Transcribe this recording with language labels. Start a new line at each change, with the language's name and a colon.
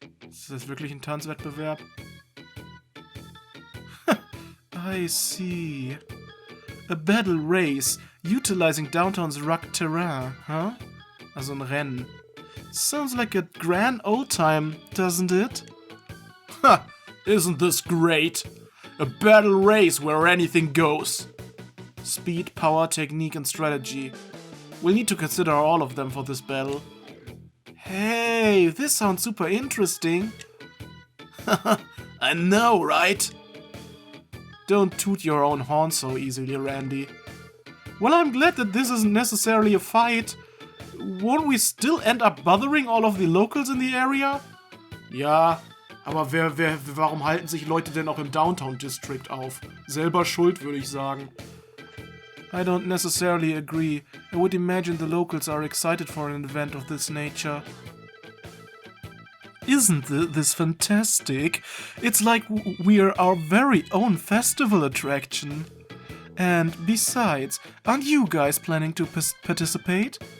German: Ist das wirklich ein Tanzwettbewerb?
English: I see. A battle race, utilizing downtown's rugged terrain, huh?
German: Also ein Rennen.
English: Sounds like a grand old time, doesn't it? Ha! Isn't this great? A battle race where anything goes. Speed, power, technique and strategy. We'll need to consider all of them for this battle. Hey, this sounds super interesting. I know, right? Don't toot your own horn so easily, Randy. Well, I'm glad that this isn't necessarily a fight. Won't we still end up bothering all of the locals in the area?
German: Ja, aber warum halten sich Leute denn auch im Downtown District auf? Selber schuld, würde ich sagen.
English: I don't necessarily agree. I would imagine the locals are excited for an event of this nature. Isn't this fantastic? It's like we're our very own festival attraction. And besides, aren't you guys planning to participate?